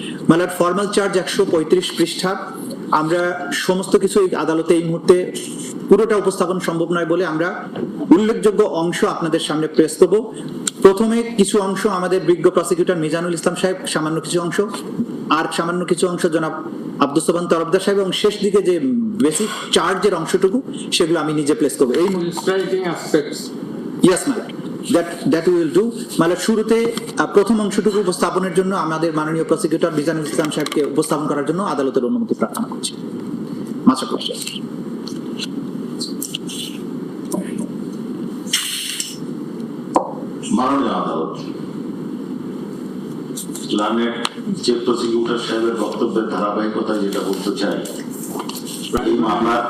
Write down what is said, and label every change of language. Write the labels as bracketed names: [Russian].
[Bangla] মালট, formal charge 135 পৃষ্ঠা। আমরা সমস্ত কিছু এই আদালতে এই মুহূর্তে পুরোটা উপস্থাপন সম্ভব নয় বলে আমরা উল্লেখযোগ্য অংশ আপনাদের সামনে প্রেস করব। প্রথমে কিছু অংশ আমাদের বিজ্ঞ প্রসিকিউটর মিজানুল ইসলাম সাহেব, সামান্য কিছু অংশ, আর সামান্য কিছু অংশ জনাব আব্দুস সোবহান তরফদার সাহেব, এবং শেষ দিকে যে বেসিক চার্জের অংশটুকু সেগুলো আমি নিজে প্লেস করবো। এই [English] Striking aspects, yes madam, that we will do. [Bangla] মানে শুরুতে প্রথম অংশটুকু উপস্থাপনের জন্য আমাদের মাননীয় প্রসিকিউটর মিজানুল ইসলাম সাহেবকে উপস্থাপন করার জন্য আদালতের অনুমতি প্রার্থনা করছি। মাছ মাননীয় আদালত, লার্নেড চিফ প্রসিকিউটর সাহেবের বক্তব্যের ধারাবাহিকতায় যেটা বলতে চাই, এই মামলা